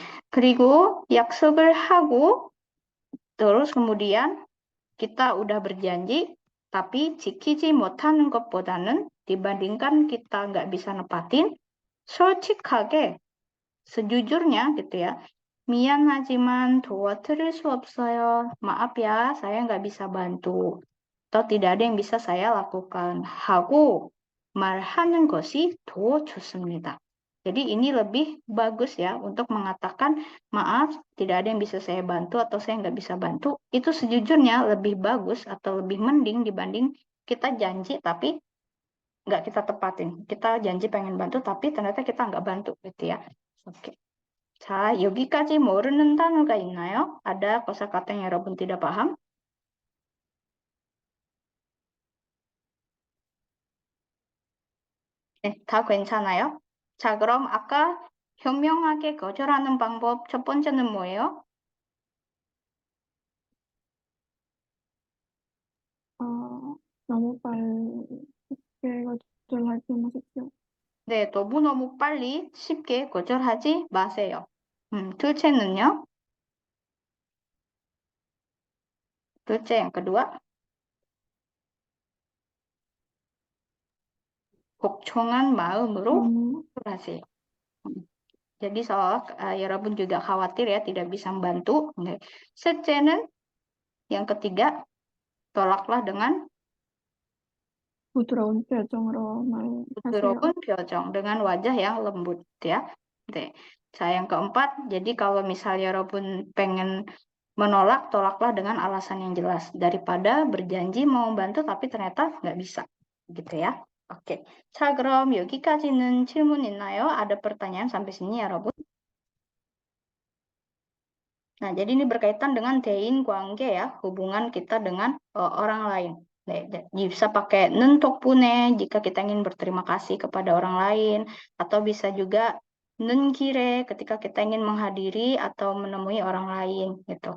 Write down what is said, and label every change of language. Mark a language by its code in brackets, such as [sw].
[ko] 그리고 약속을 하고 [id] terus kemudian kita udah berjanji tapi [ko] 지키지 못하는 것보다는 [id] dibandingkan kita nggak bisa nepatin [ko] 솔직하게 [id] sejujurnya gitu ya. [ko] 미안하지만 도와드릴 수 없어요. [id] Maaf ya, saya nggak bisa bantu. Atau tidak ada yang bisa saya lakukan. [ko] 하고 말하는 것이 더 좋습니다. [id] Jadi ini lebih bagus ya untuk mengatakan maaf, tidak ada yang bisa saya bantu atau saya nggak bisa bantu. Itu sejujurnya lebih bagus atau lebih mending dibanding kita janji tapi nggak kita tepatin. Kita janji pengen bantu tapi ternyata kita nggak bantu gitu ya. Oke. [ko] 자, 여기까지 모르는 단어가 있나요? [id] ada kosakata yang 여러분 tidak paham? [ko] 네, 다 괜찮아요? 자, 그럼 아까 현명하게 거절하는 방법 첫 번째는 뭐예요? 너무 쉽게 거절하지 마십시오. 네, 너무너무 빨리 쉽게 거절하지 마세요. 둘째는요? 둘째 [id] yang kedua. [ko] 복종한 마음으로 하세요. [id] Jadi soal 여러분 juga khawatir ya tidak bisa membantu. [ko] 셋째는 [id] yang ketiga, tolaklah dengan [ko] 부드러운 표정으로 말하세요. 부드러운 표정, [id] dengan wajah yang lembut ya. 네. 자, yang keempat, jadi kalau misalnya 여러분 pengen menolak, tolaklah dengan alasan yang jelas daripada berjanji mau membantu tapi ternyata nggak bisa, gitu ya. Oke. [ko] 자, 그럼 여기까지는 질문 있나요? [id] ada pertanyaan sampai sini ya, 여러분? Nah, jadi ini berkaitan dengan 대인 관계 ya, hubungan kita dengan orang lain. Bisa pakai 는 덕분에 jika kita ingin berterima kasih kepada orang lain, atau bisa juga 는 길에 ketika kita ingin menghadiri atau menemui orang lain gitu.